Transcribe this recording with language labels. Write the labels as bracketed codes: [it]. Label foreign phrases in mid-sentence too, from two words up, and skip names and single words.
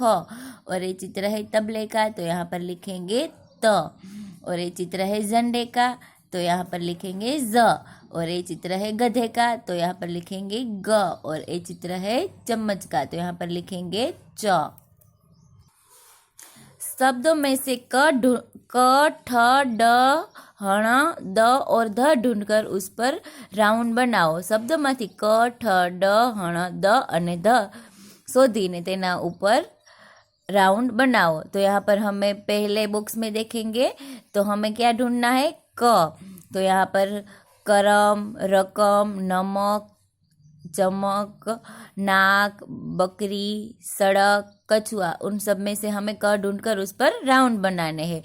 [hi] और ये चित्र है तबले का, तो यहाँ पर लिखेंगे त। और ये चित्र है झंडे का, तो यहाँ पर लिखेंगे ज। और ये चित्र है गधे का, तो यहाँ पर लिखेंगे ग। और ये चित्र है चम्मच का, तो यहाँ पर लिखेंगे च। शब्दों में से क, ठ, ड, हण, द और ध ढूंढकर उस पर राउंड बनाओ। [gu] शब्दोમાંથી ક, ઠ, ડ, હણ, દ અને ધ શોધીને તેના [hi] ऊपर राउंड बनाओ। तो यहाँ पर हमें पहले बॉक्स में देखेंगे तो हमें क्या ढूंढना है, क। तो यहाँ पर करम, रकम, नमक, चमक, नाक, बकरी, सड़क, कछुआ, उन सब में से हमें क ढूंढकर उस पर राउंड बनाने हैं।